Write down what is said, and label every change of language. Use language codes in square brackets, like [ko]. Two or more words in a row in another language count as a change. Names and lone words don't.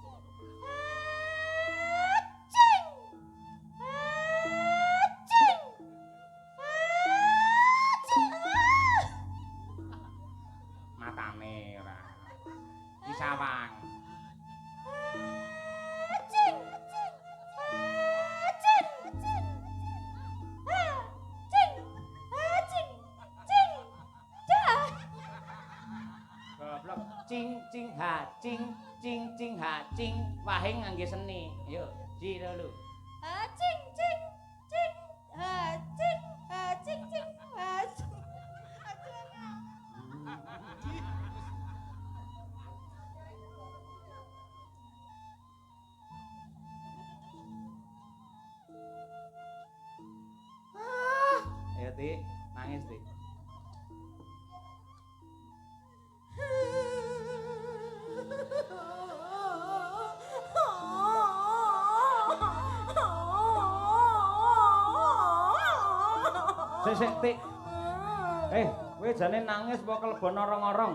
[jv] Acing. Acing. Acing. Matane ora. Sawang. Cing, cing, cing, cing, cing, cing, dah. Goblok cing ha cing ha cing wae ngangge seni. [id] Yuk, ji dulu. Cing, cing, cing, cing, cing, cing, cing. [jv] Ayo Ti, nangis Ti. Sik Ti. Kowe jane nangis apa kelebon orong-orong?